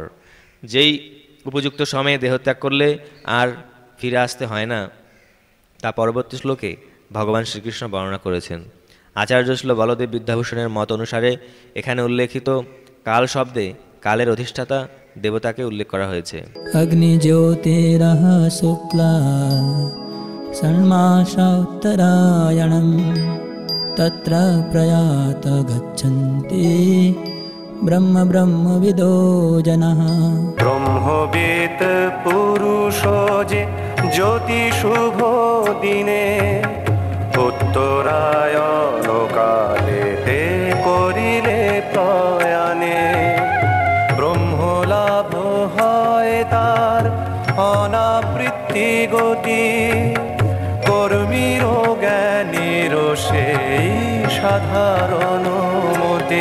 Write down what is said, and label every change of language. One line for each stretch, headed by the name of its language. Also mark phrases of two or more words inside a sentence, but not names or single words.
Bangla: যেই উপযুক্ত সময়ে দেহ ত্যাগ করলে আর ফিরে আসতে হয় না তা পরবর্তী শ্লোকে ভগবান শ্রীকৃষ্ণ বর্ণনা করেছেন। আচার্য শ্রী বলদেব বিদ্যাভূষণের মত অনুসারে এখানে উল্লেখিত কাল শব্দে কালের অধিষ্ঠাতা দেবতাকে উল্লেখ করা হয়েছে।
Sanskrit: अग्नि ज्योतिरः शुक्ला षण्मासोत्तरायणं तत्र प्रयात गच्छन्ति ब्रह्म ब्रह्मविदो जनः।
Bangla: ব্রহ্মবেদ পুরুষ যে জ্যোতি শুভ দিনে উত্তরায়ণ কালেতে করিলে প্রয়াণে ব্রহ্মলাভ হয় তার অনাবৃত্তি গতি কর্মীর জ্ঞানীর সেই সাধারণ মতে।